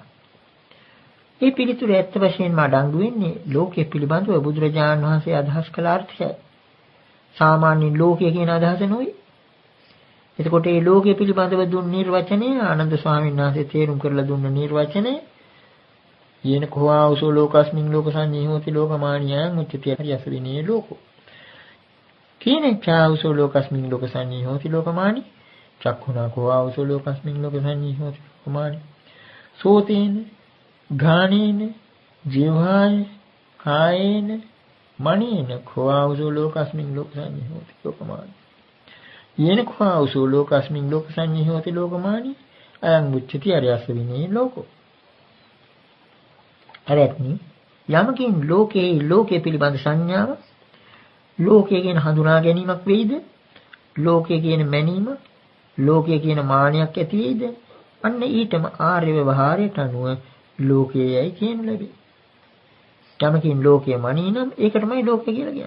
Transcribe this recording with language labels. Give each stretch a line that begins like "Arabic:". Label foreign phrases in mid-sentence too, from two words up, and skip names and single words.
Sinhala: මේ පිළිතුර ඇත්ත වශයෙන්ම අඩංගු වෙන්නේ ලෝකයේ පිළිබඳව බුදුරජාණන් වහන්සේ අදහස් කළ අර්ථයයි. සාමාන්‍ය ලෝකය කියන අදහස නෙවෙයි. එතකොට මේ ලෝකයේ පිළිබඳව දුන් නිර්වචනය ආනන්ද ස්වාමීන් වහන්සේ තේරුම් කරලා දුන්න නිර්වචනය
Pali: යේන කෝආවසෝ ලෝකස්මින් ලෝකසංඤී හෝති ලෝකමානියං උච්චති හරියස විනේ ලෝකෝ. කීනේ චාවසෝ ලෝකස්මින් ලෝකසංඤී හෝති ලෝකමානි චක්ඛුනා කෝආවසෝ ලෝකස්මින් ලෝකසංඤී හෝති ලෝකමානි සෝතේන ඝානේන ජීවහාය කායේන මනේන කෝආවසෝ ලෝකස්මින් ලෝකසංඤී හෝති ලෝකමානි යේන කෝආවසෝ ලෝකස්මින් ලෝකසංඤී හෝති ලෝකමානි අයං උච්චති හරියස විනේ ලෝකෝ.
Sinhala: හරියත්නි යමකින් ලෝකයේ පිළිබඳ සංඥාව ලෝකයේ කියන හඳුනා ගැනීමක් වෙයිද? ලෝකයේ කියන මැනීම, ලෝකයේ කියන මානයක් ඇති වෙයිද? අන්න ඊටම ආර්ය ව්‍යවහාරයට අනුව ලෝකයේයි කියන ලැබේ. යමකින් ලෝකයේ මනී නම් ඒක තමයි ලෝකය කියලා කියන්නේ.